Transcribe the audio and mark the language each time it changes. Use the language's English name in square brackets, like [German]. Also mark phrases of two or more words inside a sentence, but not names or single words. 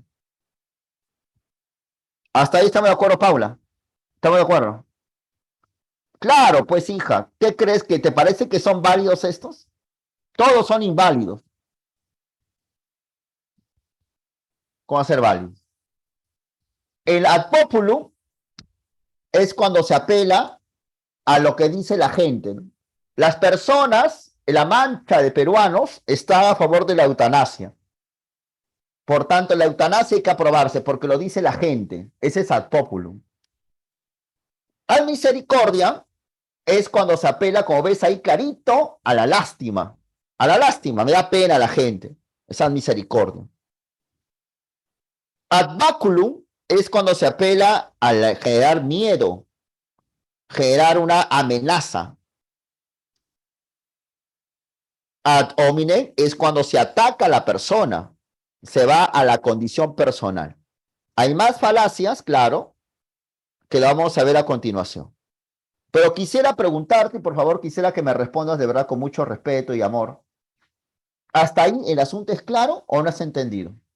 [Spanish] Hasta ahí estamos de acuerdo, Paula. ¿Estamos de acuerdo? Claro, pues hija, ¿qué crees que te parece que son válidos estos? Todos son inválidos. ¿Cómo hacer válido? El [Latin] ad populum [Spanish] es cuando se apela a lo que dice la gente, ¿no? Las personas, la mancha de peruanos, está a favor de la eutanasia. Por tanto, la eutanasia hay que aprobarse porque lo dice la gente. Ese es [Latin] ad populum. Ad misericordia [Spanish] es cuando se apela, como ves ahí clarito, a la lástima. A la lástima, me da pena a la gente. Es [Latin] ad misericordia. Ad baculum [Spanish] es cuando se apela a generar miedo, generar una amenaza. [Latin] Ad hominem [Spanish] es cuando se ataca a la persona, se va a la condición personal. Hay más falacias, claro, que lo vamos a ver a continuación. Pero quisiera preguntarte, por favor, quisiera que me respondas de verdad con mucho respeto y amor. ¿Hasta ahí el asunto es claro o no has entendido?